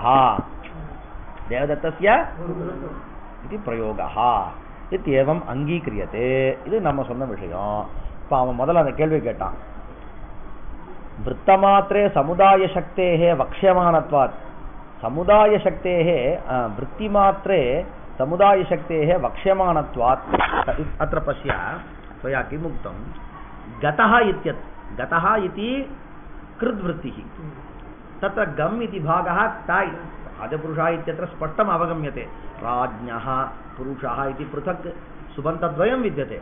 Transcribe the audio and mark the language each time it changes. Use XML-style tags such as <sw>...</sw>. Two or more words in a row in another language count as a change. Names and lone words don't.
<sa>देवदत्तस्य இது प्रयोगः इत्येवम् अङ्गीक्रियते.</sa> <ta>இது நம்ம சொன்ன விஷயம். இப்ப அவன் முதல்ல அந்த கேள்வி கேட்டான்,</ta> <sa>वृत्तिमात्रे समुदाय शक्तेः वक्ष्यमाणत्वात्. समुदाय शक्तेः वृत्तिमात्रे समुदाय शक्तेः वक्ष्यमाणत्वात् அत्र पश्य त्वया किम् उक्तं, गतः इत्यत् गतः इति कृद्वृत्तिः, तत्र गम् इति भागः ताय् राजपुरुषः इत्यत्र स्पष्टम् अवगम्यते. राज्ञः पुरुषः इति पृथक् सुबन्तद्वयं विद्यते.</sa>